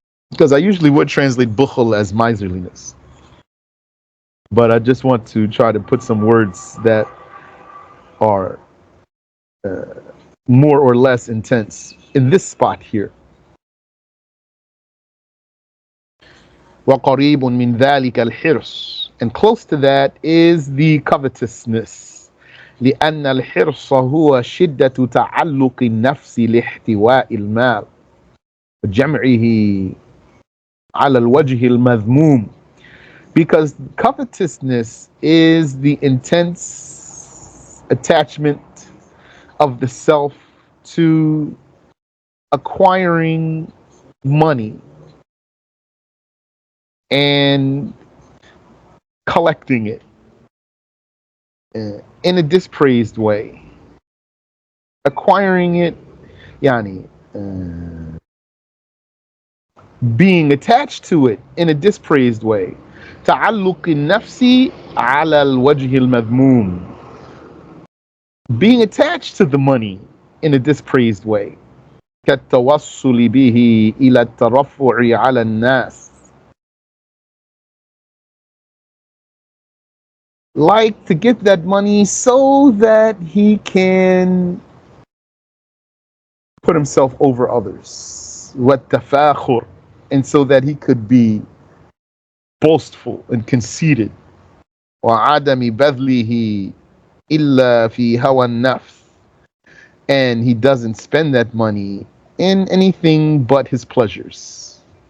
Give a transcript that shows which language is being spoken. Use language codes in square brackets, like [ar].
[en] Because I usually would translate bukhl as miserliness. But I just want to try to put some words that are more or less intense in this spot here. [ar] وَقَرِيبٌ مِّن ذَلِكَ الْحِرْصِ. [en] And close to that is the covetousness. [ar] لأن الحرص هو شدة تعلق النفس لاحتواء المال وجمعه على الوجه المذموم. [en] Because covetousness is the intense attachment of the self to acquiring money and collecting it in a dispraised way. Acquiring it, yani, being attached to it in a dispraised way. [ar] تعلق النفس على الوجه المذموم. [en] Being attached to the money in a dispraised way. [ar] كالتوصل به إلى الترفع على الناس. [en] Like to get that money so that he can put himself over others. [ar] والتفاخر. [en] And so that he could be boastful and conceited. [ar] وعدم بذله إلا في هوى النفس. [en] And he doesn't spend that money in anything but his pleasures.